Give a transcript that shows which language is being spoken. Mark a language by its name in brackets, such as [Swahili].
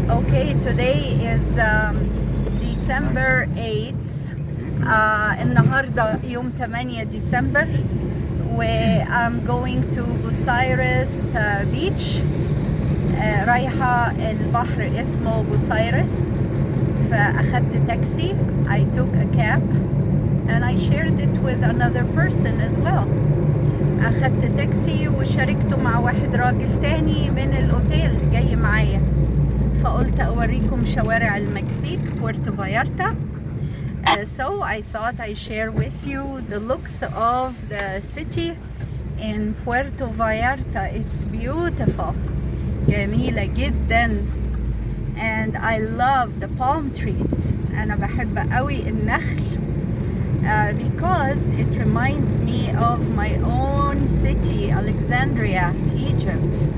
[English] Okay, today is December 8th. [Arabic] النهارده يوم 8 ديسمبر و [English] I'm going to [Arabic] بوساريس beach. رايحة البحر اسمه بوساريس، فأخدت تاكسي. [English] I took a cab and I shared it with another person as well. [Arabic] أخدت تاكسي وشاركته مع واحد راجل تاني من الأوتيل جاي معايا، فقلت أوريكم شوارع المكسيك بورتو فالlarta. [English] So I thought I share with you the looks of the city in Puerto Vallarta. It's beautiful, [Arabic] جميلة جدا, [English] and I love the palm trees. [Arabic] أنا بحب قوي النخل [English] because it reminds me of my own city, Alexandria, Egypt.